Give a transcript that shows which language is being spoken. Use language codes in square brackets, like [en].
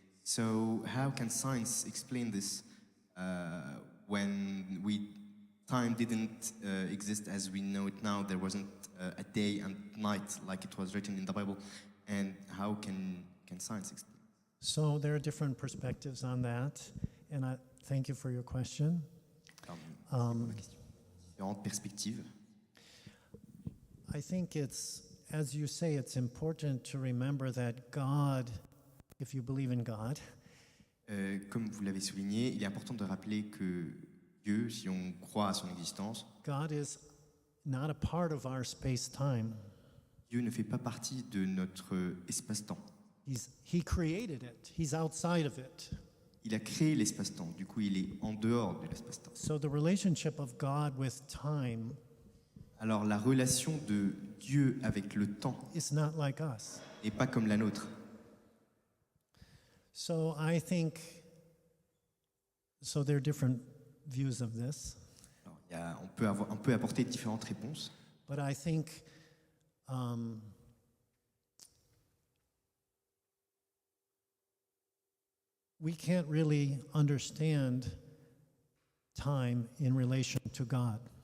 [en] So how can science explain this when time didn't exist as we know it now? There wasn't a day and night like it was written in the Bible. And how can science explain? So there are different perspectives on that, and I thank you for your question. [fr] Différentes perspectives. [en] I think it's, as you say, it's important to remember that God, if you believe in God, [fr] Comme vous l'avez souligné, il est important de rappeler que Dieu, si on croit à son existence, [en] God is not a part of our space-time. [fr] Dieu ne fait pas partie de notre espace-temps. [en] He created it. He's outside of it. [fr] Il a créé l'espace-temps, du coup il est en dehors de l'espace-temps. [en] So the relationship of God with time [fr] Alors la relation de Dieu avec le temps [en] is not like us. [fr] n'est pas comme la nôtre. [en] So I think, so there are different views of this. [fr] Alors, on peut apporter différentes réponses, [en] But I think we can't really understand time in relation to God.